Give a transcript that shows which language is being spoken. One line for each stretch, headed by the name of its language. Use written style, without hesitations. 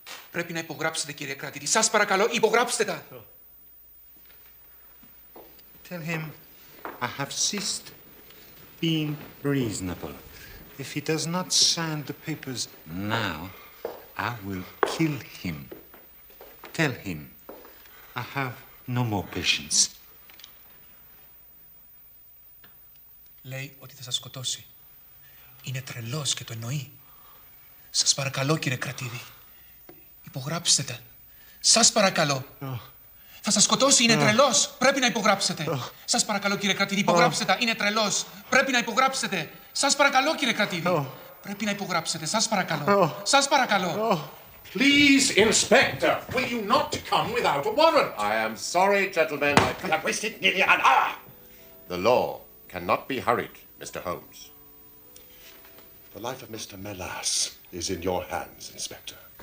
Greek: Πρέπει να υπογράψετε, κύριε κρατήτη. Σας παρακαλώ, υπογράψτε τα.
English: Tell him I have ceased being reasonable. If he does not sign the papers now, I will kill him. Tell him I have no more patience.
Greek: Λέει ότι θα σας σκοτώσει. Είναι τρελός και το εννοεί. Σας παρακαλώ, κύριε κρατήδη. Υπογράψτε τα. Σας παρακαλώ. Θα σας σκοτώσει, είναι τρελός. Πρέπει να υπογράψετε. Σας παρακαλώ, κύριε κρατήδη, υπογράψτε τα. Είναι τρελός. Πρέπει να υπογράψετε. Σας παρακαλώ, κύριε κρατήδη. Πρέπει να υπογράψετε. Σας παρακαλώ. Σας παρακαλώ.
English: Please, Inspector, will you not come without a warrant? I am sorry, gentlemen. I have wasted nearly an hour. The law cannot be hurried, Mr. Holmes. The life of Mr. Melas is in your hands, Inspector.